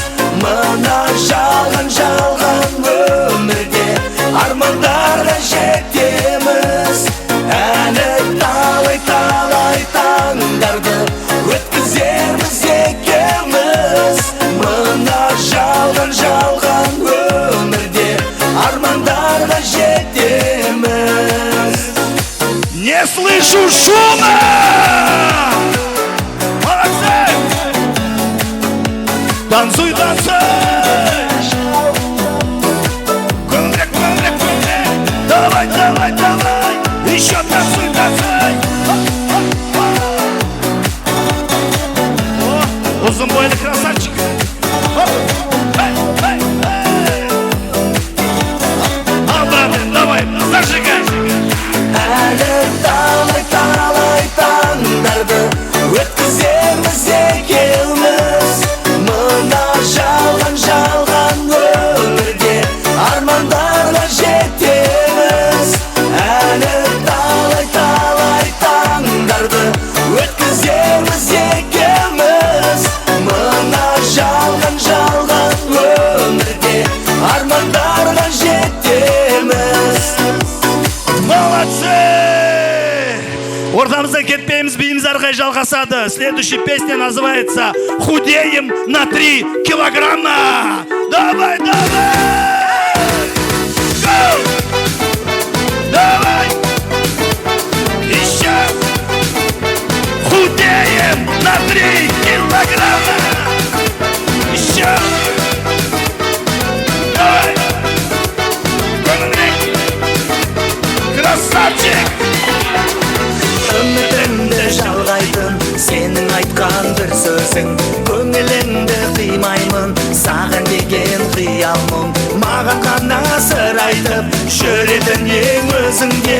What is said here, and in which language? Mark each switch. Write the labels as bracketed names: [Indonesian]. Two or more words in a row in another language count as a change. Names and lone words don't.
[Kazakh] Мына жалған өмірде армандарға жетеміз. Әлі талай таңдарды өткізерміз екеуміз. Мына жалған өмірде армандарға жетеміз. [Russian] Не слышу шума! Молодцы! Танцуй, танцуй! [Kazakh] Көңілдірек, көңілдірек, көңілдірек! [Russian] Давай! Еще танцуй! [Kazakh] Uzun boylu [Russian] krasavчик. Обратно, давай, зажигай. [Kazakh] Әлі талай таңдарды өткізерміз екеуміз. Мына жалған өмірде армандарға жетеміз. Әлі талай таңдарды өткізерміз екеуміз. Мына жалған өмірде армандарға жетеміз. [Russian] Молодцы! [Kazakh] Ортамыздан кетпейміз, биіміз әрқай жалғасады. [Russian] Следующая песня называется «Худеем на 3 килограмма». Давай! Go! Давай! Еще! Худеем на 3 килограмма! Еще! Давай! Красавчик! [Kazakh] Үмітімді жалғайтын сенің айтқан бір сөзің. Көңілімді қимаймын саған деген қиялмын. Маған ғана сыр айтып жүретін ең өзіңде.